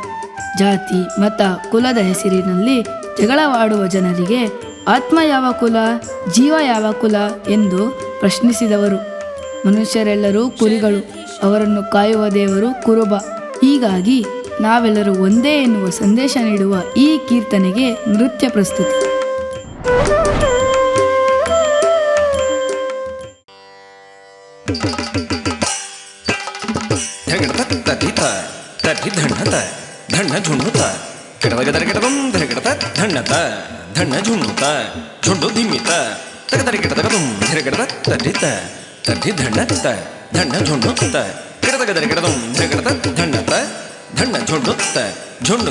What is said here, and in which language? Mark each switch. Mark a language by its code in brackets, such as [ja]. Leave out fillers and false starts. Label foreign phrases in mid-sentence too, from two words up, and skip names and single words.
[kn] ಜಾತಿ ಮತ ಕುಲದ ಹೆಸರಿನಲ್ಲಿ ಜಗಳವಾಡುವ ಜನರಿಗೆ ಆತ್ಮ ಯಾವ ಕುಲ, ಜೀವ ಯಾವ ಕುಲ ಎಂದು ಪ್ರಶ್ನಿಸಿದವರು. ಮನುಷ್ಯರೆಲ್ಲರೂ ಕುರಿಗಳು, ಅವರನ್ನು ಕಾಯುವ ದೇವರು ಕುರುಬ. ಹೀಗಾಗಿ ನಾವೆಲ್ಲರೂ ಒಂದೇ ಎನ್ನುವ ಸಂದೇಶ ನೀಡುವ ಈ ಕೀರ್ತನೆಗೆ ನೃತ್ಯ ಪ್ರಸ್ತುತಿ. ಧಣ್ಣ ಝುಣ್ಣುತ್ತ ಕೆಡದಗದರ ಕೆಡದಂ ಧರಗಿಡತ ಧಣ್ಣತ ಧಣ್ಣ ಝುಣ್ಣುತ್ತ ಝುಂಡು ಧಿಮ್ಮಿತ ತಗದರಿ ಕೆಡದಗದುಂ ಧರಗಿಡತ ತದ್ದಿತ್ತ ತದ್ದಿ ಧಣ್ಣತ್ತ ಧಣ್ಣ ಝುಣ್ಣುತ್ತ ಕೆಡದಗದರ ಕೆಡದಂ ಧರಗಿಡತ ಧಣ್ಣತ ಧಣ್ಣ ಝುಣ್ಣುತ್ತ ಝುಂಡು